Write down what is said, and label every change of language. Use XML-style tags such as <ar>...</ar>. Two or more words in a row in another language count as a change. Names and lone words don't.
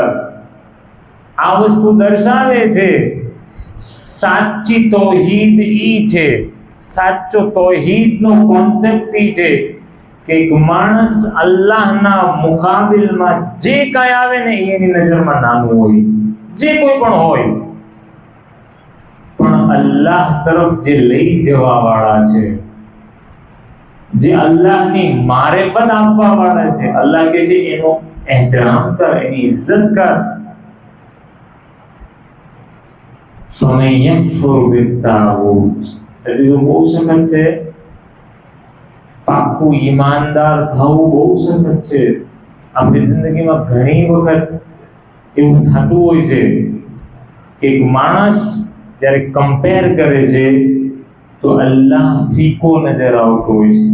<gu>આ વસ્તુ દર્શાવે છે સાચી તૌહીદ ઈ છે, સાચો તૌહીદનો કોન્સેપ્ટ ઈ છે કે એક માણસ અલ્લાહના મુકાબિલમાં જે કાંઈ આવે ને એની નજરમાં નાનું હોય, જે કોઈ પણ હોય. પણ અલ્લાહ તરફ જે લઈ જવા વાળા છે, જે અલ્લાહની મારિફત આપવા વાળા છે, અલ્લાહ કે છે એનો એહતરામ કર, એની ઇજ્જત કર.</gu> <ar>فَمَن يَكْفُرْ بِالطَّاغُوتِ,</ar> <gu>હજી બહુ સખત છે. પાક્કું ઈમાનદાર થવું બહુ સખત છે. આપણી જિંદગીમાં ઘણી વખત એવું થતું હોય છે કે એક માણસ જ્યારે કમ્પેર કરે છે તો અલ્લાહ ફીકો નજર આવતો હોય છે.</gu>